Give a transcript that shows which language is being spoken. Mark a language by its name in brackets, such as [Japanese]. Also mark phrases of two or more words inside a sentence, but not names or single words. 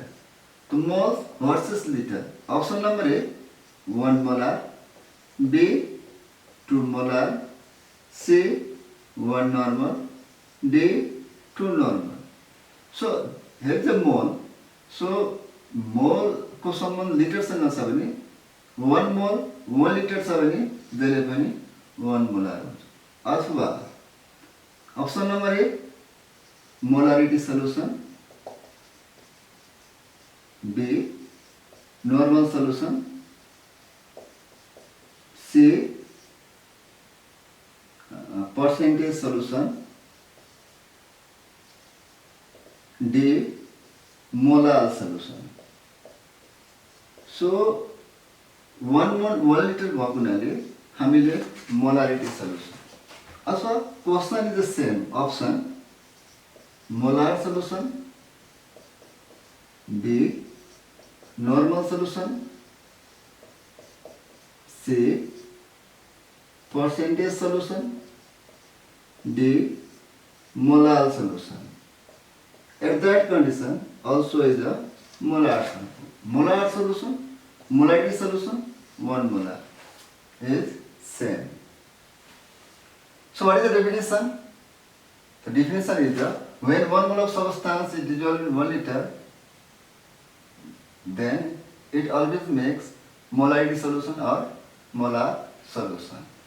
[English] So moles versus liter. Option number A, 1 molar, B, 2 molar, C, 1 normal, D, 2 normal. So here is a mole. So [Nepali] mole को सम्बन्ध लिटर सँग छ भने 1 मोल 1 लिटर छ भने जहिले पनि 1 मोलार हुन्छ. [English] अथवा option number A molarity solution, B normal solution, C percentage solution, D molar solution. सो [Nepali] 1 लिटर भएको हुनाले हामीले [English] molarity solution अथवा question is the same. option molar solution, B normal solution, C percentage solution, D molar solution. At that condition also is a molar solution. Molar solution, molarity solution, 1 molar is same. So what is the definition? The definition is that when 1 mole of substance is dissolved in 1 liter, then it always makes molarity solution or molar solution.